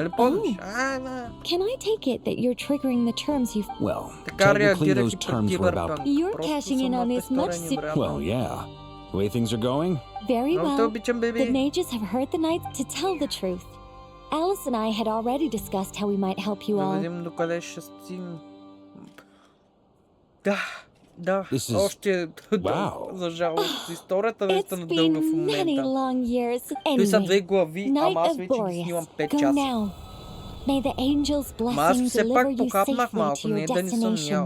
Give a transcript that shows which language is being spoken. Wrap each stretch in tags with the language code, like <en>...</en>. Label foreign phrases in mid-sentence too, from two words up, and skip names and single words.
<en>Can I take it that you're triggering the terms you've... Well, technically those terms were about... You're cashing in on this much sooner... Well, yeah. The way things are going? Very well. The mages have heard the knights to tell the truth. Alice and I had already discussed how we might help you all.</en> <bg>Да, още за жалост. Историята наистина дълга в момента. Той са 2 глави, ама аз вече ги снимам 5 часа. Ама аз все пак покапнах малко, не да не съм ял.</bg>